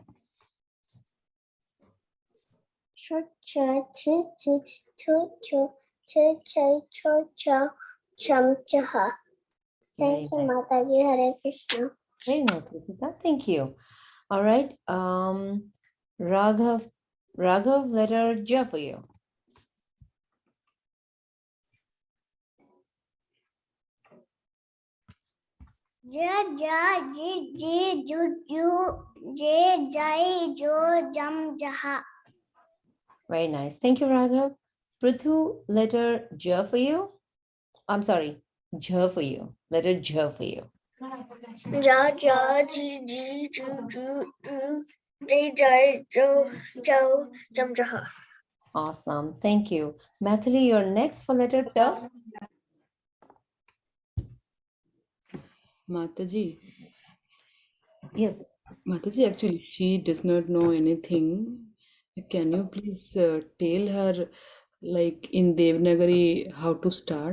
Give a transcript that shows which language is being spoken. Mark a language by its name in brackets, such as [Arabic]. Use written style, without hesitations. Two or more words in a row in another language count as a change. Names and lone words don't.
[Hindi] Chum, chaha. [English] Very Thank you, nice. [Hindi] Mataji. Hare Krishna. [English] Very nice, Tushita. Thank you. All right. Raghav, letter J for you. [Hindi] Ji, ju, je, jai, jo, jum, jaha. [English] Very nice. Thank you, Raghav. Prithu, letter J for you. I'm sorry, J for you. Letter J for you. [Hindi] Ja, ji, ju, je, jai, jo, jum, jaha. [English] Awesome. Thank you. Mathili, you're next for letter T. Mataji. Yes. Mataji, actually, she does not know anything. Can you please tell her, like in Devanagari, how to start?